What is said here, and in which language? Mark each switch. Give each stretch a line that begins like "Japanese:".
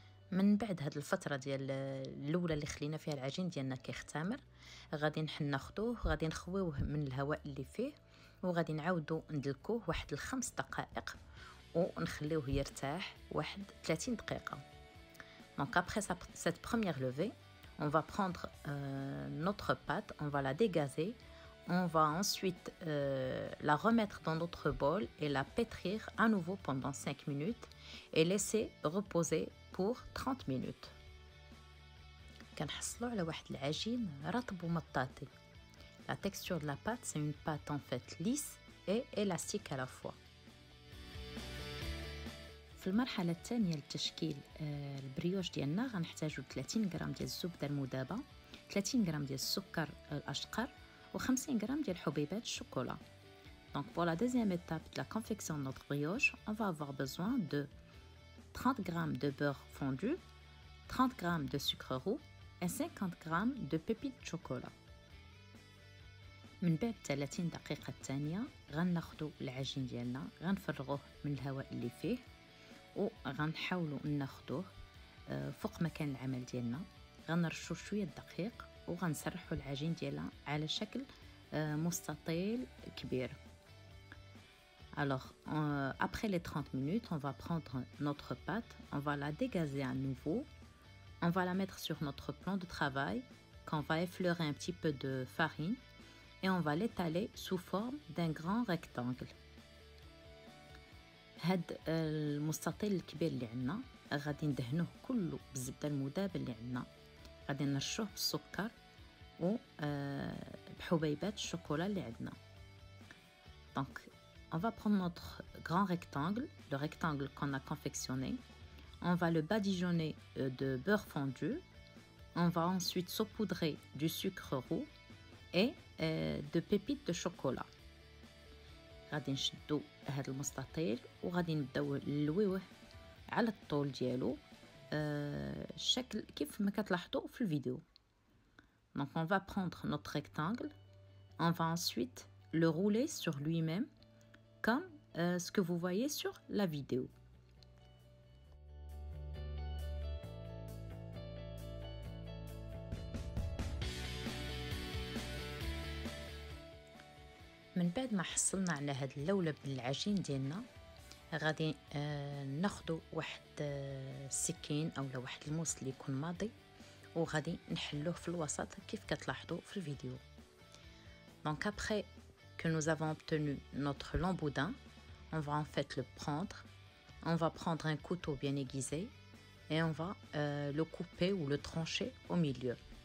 Arabic: من بعد هاد الفتره ديال الاولى اللي خلينا فيها العجين ديالنا كيختمر، غادي ناخذوه، غادي نخويوه من الهواء اللي فيه، وغادي نعاودو ندلكوه واحد 5 دقائق، ونخليوه يرتاح واحد 30 دقيقة.
French: Donc après cette première levée, on va prendre notre pâte, on va la dégazer, on va ensuite la remettre dans notre bol et la pétrir à nouveau pendant 5 minutes et laisser reposer pour 30 minutes.
Arabic: كنحصلوا على واحد العجين رطب ومطاطي.
French: La texture de la pâte, c'est une pâte en fait lisse et élastique à la fois.
Arabic: في المرحلة الثانية لتشكيل البريوش ديالنا غنحتاجو 30 غرام ديال الزبدة المذابة، 30 غرام ديال السكر الأشقر و50 غرام ديال حبيبات الشوكولا.
French: Donc pour la deuxième étape de la confection de notre brioche, on va avoir besoin de 30 grammes de beurre fondu, 30 grammes de sucre roux et 50 grammes de pépites de chocolat.
Arabic: من بعد 30 دقيقة الثانية غناخدو العجين ديالنا غنفرغوه من الهواء اللي فيه وغنحاولوا ناخدوه فوق مكان العمل ديالنا، غنرشوا شويه الدقيق وغنسرحوا العجين ديالها على شكل مستطيل كبير.
French: Alors après les 30 minutes, on va prendre notre pâte, on va la dégazer à nouveau, on va la mettre sur notre plan de travail, qu'on va effleurer un petit peu de farine et on va l'étaler sous forme d'un grand rectangle.
Arabic: هاد المستطيل الكبير اللي عندنا غادي ندهنوه كله بالزبده المذابه اللي عندنا، غادي نرشوه بالسكر و بحبيبات الشوكولا اللي عندنا.
French: Donc on va prendre notre grand rectangle, le rectangle qu'on a confectionné, on va le badigeonner de beurre fondu, on va ensuite saupoudrer du sucre roux et de pépites de chocolat.
Arabic: غادي نشدو هذا المستطيل وغادي نبداو نلويوه على الطول ديالو الشكل كيف ما كتلاحظوا في الفيديو.
French: Donc on va prendre notre rectangle, on va ensuite le rouler sur lui-même comme ce que vous voyez sur la vidéo.
Arabic: من بعد ما حصلنا على هاد اللولب من العجين ديالنا غادي ناخدو واحد السكين اولا واحد الموس اللي يكون ماضي وغادي نحلوه في الوسط كيف كتلاحظوا في الفيديو.
French: Donc après que nous avons obtenu notre long boudin, on va en fait le prendre, on va prendre un couteau bien aiguisé et on va le couper ou le trancher au milieu.